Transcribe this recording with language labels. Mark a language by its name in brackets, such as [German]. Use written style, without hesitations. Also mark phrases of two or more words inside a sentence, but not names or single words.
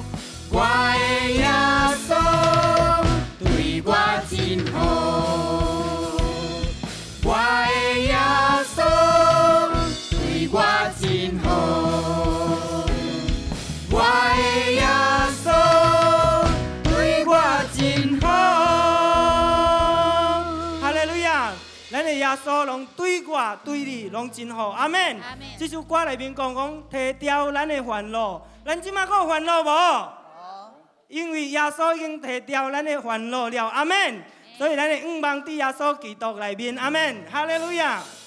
[Min Nan Chinese] 我的耶稣对我真好。我的耶稣对我真好，我的耶稣对我真好。哈利路亚！咱的耶稣拢对我对你拢真好，阿门。这首歌里面讲提掉咱的烦恼，咱即马还有烦恼无？因为耶稣已经提掉咱的烦恼了，阿门。所以咱的仰望伫耶稣基督内面，阿门，哈利路亚。